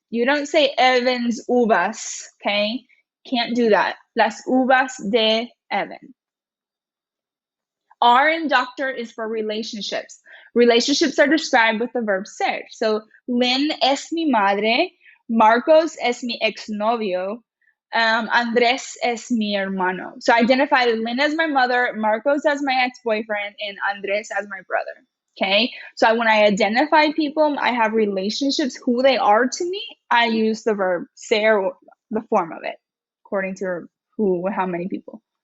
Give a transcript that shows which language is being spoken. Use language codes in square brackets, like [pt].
[en] You don't say Evan's uvas, okay? Can't do that. [es] Las uvas de Evan. [en] R in doctor is for relationships. Relationships are described with the verb ser. So [es] Lynn es mi madre, Marcos es mi exnovio, Andres es mi hermano. [en] So I identify Lynn as my mother, Marcos as my ex-boyfriend, and Andres as my brother. Okay, so when I identify people, I have relationships, who they are to me, I use the verb ser, the form of it, according to who, how many people.